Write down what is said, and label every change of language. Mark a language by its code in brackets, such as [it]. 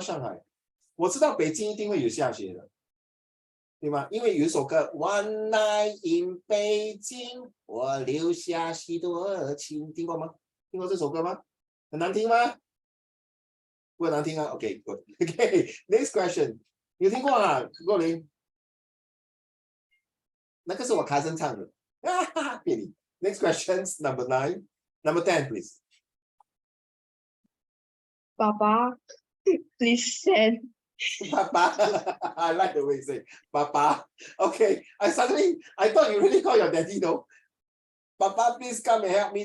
[zh] 上海，我知道北京一定会有下雪的。对吗？因为有一首歌 One Night in 北京，我留下许多情，听过吗？听过这首歌吗？很难听吗？不很难听啊 ？ [en] OK， good. Okay, next question， [zh] 有听过啊？若琳，那个是我开声唱的，骗你。 [en] Next question, number 9, number 10, please. Papa, please send. Papa, I like the way you say Papa. Okay, I thought you really call your daddy, no? Papa, please come and help me.